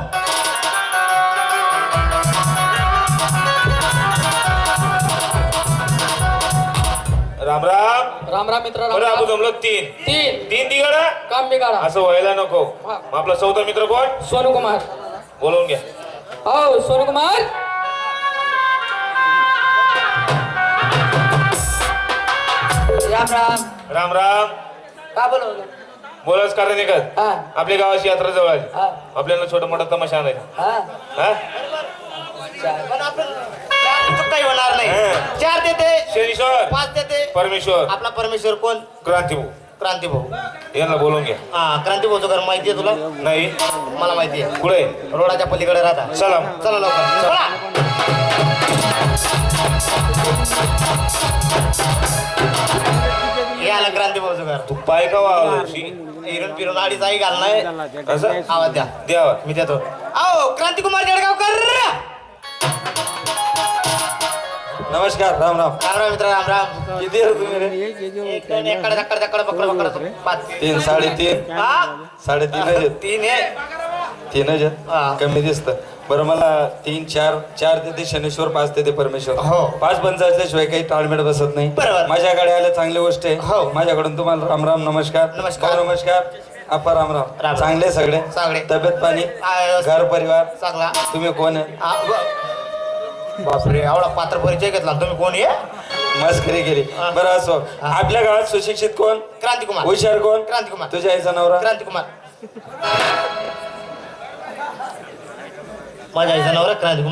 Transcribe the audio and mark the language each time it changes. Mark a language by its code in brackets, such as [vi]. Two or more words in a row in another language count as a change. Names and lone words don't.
[mr] राम राम. राम राम मित्र. बरं आपण जमलो तीन तीन तीन तिघड काम बिगाडा. असं व्हायला नको. हा. मग आपला चौथा मित्र कोण? सोनू कुमार. बोलवून घ्या. हो सोनू कुमार. राम राम. राम राम. का बोलवलं? बोलाच कारण नाही का? हा आपल्या गावाची यात्रा जवळ आली. हा आपल्याला छोटा मोठा तमाशा आणायचा. हा. हा? पण आपण चार काही होणार नाही. हा. 4 देते, शनीश्वर, 5 देते. परमेश्वर, आपला परमेश्वर कोण? क्रांतिभाऊ. क्रांती भाऊ. यांना बोलवून घ्या. हा, क्रांती भाऊचं घर माहिती आहे तुला? नाही. मला माहिती आहे. कुठे? रोडाच्या पलीकडे राहता. चला. चला लवकर चला. याला क्रांती भाऊचं घर. तू पाय का वाशी? फिरून फिरून अडीच आई घालणार. असं आवाज द्या. द्यावा. मी देतो. आओ क्रांतिकुमार जळगावकर. नमस्कार. राम राम. राम राम मित्र. राम राम. किती आहे तुम्ही रे? एकडे बकड बकड 5. 3 3.5 हा 3.5 3 आहे. 3 हा. कमी दिसत. बरं मला 3 4 देते शनीश्वर, 5 देते परमेश्वर. हो. 5 पंचायतल्याशिवाय काही ताळमेळ बसत नाही. बरोबर. माझ्याकडे आलं चांगली गोष्ट आहे. हो. माझ्याकडून तुम्हाला राम राम. नमस्कार. नमस्कार. हो, नमस्कार. आपा राम राम. राम. चांगले सगळे सगळे. तब्येत पाणी आ, घर परिवार चांगला. तुम्ही कोण आहे? बापरे एवढा पात्र परिचय घेतला. तुम्ही कोण आहे? मस्करी केली. बरं असो. आपल्या गावात सुशिक्षित कोण? क्रांतिकुमार. हुशार कोण? क्रांतिकुमार. तुझ्या आईचा नवरा? क्रांतिकुमार. माझ्या आईचा नवरा क्रांतिकुमार.